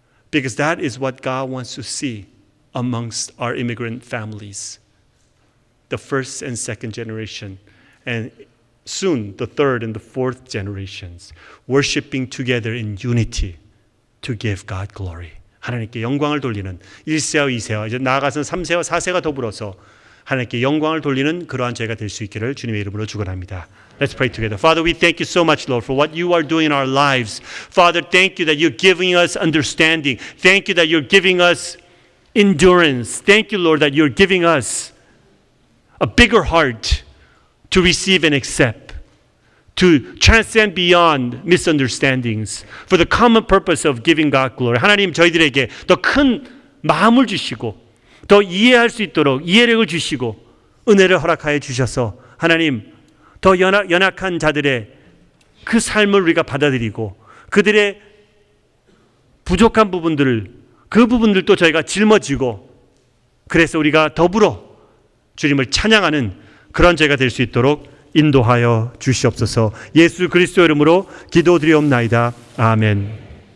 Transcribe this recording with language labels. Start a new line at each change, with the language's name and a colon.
English: Because that is what God wants to see amongst our immigrant families. The first and second generation. And soon the third and the fourth generations. Worshiping together in unity to give God glory.
Korean: 하나님께 영광을 돌리는 1세와 2세와 이제 나아가서는 3세와 4세가 더불어서 하나님께 영광을 돌리는 그러한 저희가 될 수 있기를 주님의 이름으로 축원합니다.
English: Let's pray together. Father, we thank you so much, Lord, for what you are doing in our lives. Father, thank you that you're giving us understanding. Thank you that you're giving us endurance. Thank you, Lord, that you're giving us a bigger heart to receive and accept, to transcend beyond misunderstandings for the common purpose of giving God glory.
Korean: 하나님 저희들에게 더 큰 마음을 주시고 더 이해할 수 있도록 이해력을 주시고 은혜를 허락하여 주셔서 하나님 더 연약한 자들의 그 삶을 우리가 받아들이고 그들의 부족한 부분들을 그 부분들도 저희가 짊어지고 그래서 우리가 더불어 주님을 찬양하는 그런 저희가 될 수 있도록 인도하여 주시옵소서. 예수 그리스도 이름으로 기도드리옵나이다. 아멘.